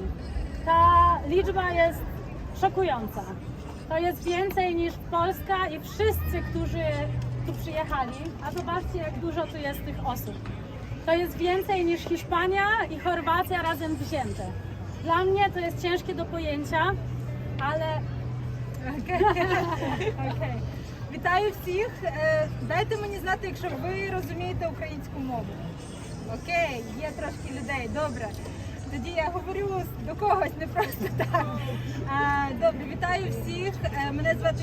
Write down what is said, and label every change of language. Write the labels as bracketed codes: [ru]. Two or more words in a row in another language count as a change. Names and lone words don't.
[pl] Ta liczba jest szokująca. To jest więcej niż Polska i wszyscy, którzy tu przyjechali, a zobaczcie, jak dużo tu jest tych osób. To jest więcej niż Hiszpania i Chorwacja razem wzięte. Dla mnie to jest ciężkie do pojęcia, [uk] але... Okay. Вітаю всіх. Дайте мені знати, якщо ви розумієте українську мову. Окей, є трошки людей, добре. Тоді я говорю до когось, не просто так. Добре, вітаю всіх. Мене звати Юлія.